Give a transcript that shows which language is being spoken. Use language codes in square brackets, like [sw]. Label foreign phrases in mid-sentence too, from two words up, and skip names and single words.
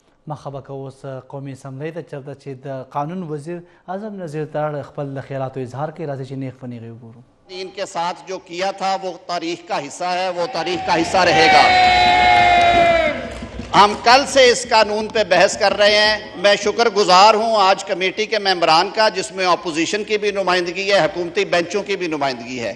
[ps] مخبه اوس قومي اسمبلی ته چرته چې د قانون وزیر اعظم نظیر ترړ خپل خیالات اظهار کوي راځي چې نیغ فنیغي وګورو. [ur] ان کے ساتھ جو کیا تھا وہ تاریخ کا حصہ ہے، وہ تاریخ کا حصہ رہے گا. ہم کل سے اس قانون پہ بحث کر رہے ہیں. میں شکر گزار ہوں آج کمیٹی کے ممبران کا، جس میں اپوزیشن کی بھی نمائندگی ہے، حکومتی بینچوں کی بھی نمائندگی ہے.